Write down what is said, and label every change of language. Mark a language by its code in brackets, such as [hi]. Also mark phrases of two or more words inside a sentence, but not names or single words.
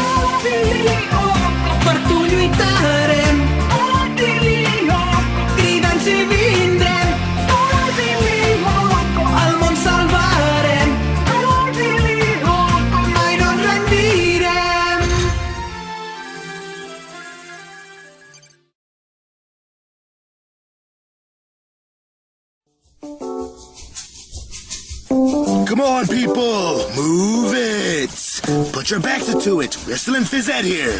[ca] Per tu lluitarem. Cridant si vindrem. El món salvarem. Mai no ens rendirem. [en] Come on, people! Move it! Put your backs into it. We're still in phys ed here.